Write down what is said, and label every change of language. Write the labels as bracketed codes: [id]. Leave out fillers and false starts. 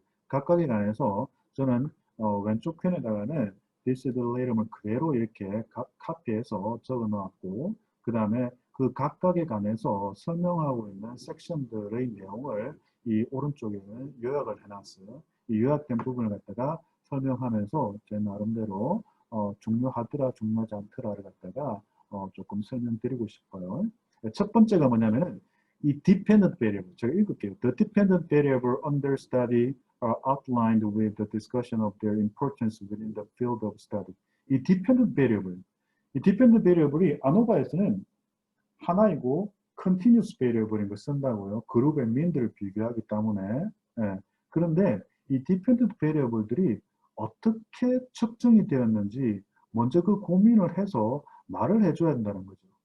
[ko] 각각에 관해서 저는 왼쪽 편에다가는 디시드를 이름을 그대로 이렇게 카피해서 적어 놓았고, 그 다음에 그 각각에 관해서 설명하고 있는 섹션들의 내용을 이 오른쪽에는 요약을 해놨어요. 이 요약된 부분을 갖다가 설명하면서 제 나름대로 중요하더라, 중요하지 않더라를 갖다가 조금 설명드리고 싶어요. 첫 번째가 뭐냐면은 이 dependent variable, 제가 읽을게요. [en] The dependent variable under study are outlined with the discussion of their importance within the field of study. [ko] 이 dependent variable, 이 dependent variable이 아노바에서는 하나이고 continuous variable인 걸 쓴다고요. 그룹의 민들을 비교하기 때문에. 예. 그런데 이 dependent variable들이 어떻게 측정이 되었는지 먼저 그 고민을 해서 말을 해줘야 된다는 거죠.